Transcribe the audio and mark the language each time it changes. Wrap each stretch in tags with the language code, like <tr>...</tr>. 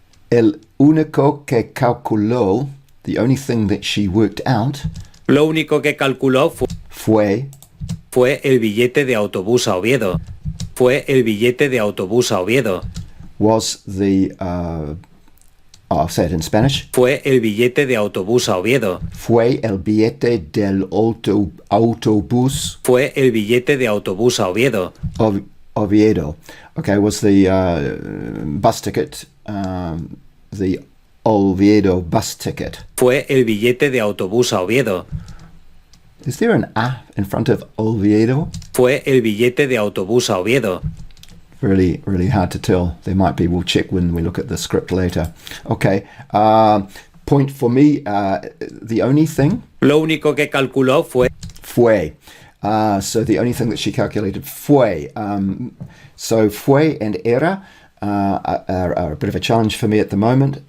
<es>El único que calculó,</es> <en>the only thing that she worked out,</en> <es>Lo único que calculó fue el billete de autobús a Oviedo. Fue el billete de autobús a Oviedo.</es> <en>was the, I'll say it in Spanish,</en> <es>Fue el billete de autobús a Oviedo. fue el billete del autobús Fue el billete de autobús a Oviedo.</es> <en>of Oviedo. Okay, was the bus ticket, the Oviedo bus ticket.</en> <es>Fue el billete de autobús a Oviedo.</es> <en>Is there an A in front of Oviedo?</en> <es>Fue el billete de autobús a Oviedo.</es> <en>Really, really hard to tell. There might be. We'll check when we look at the script later. Okay. Point for me. The only thing.</en> <es>Lo único que calculó Fue.</es> <en>So the only thing that she calculated. Fue. So fue and era are a bit of a challenge for me at the moment.</en>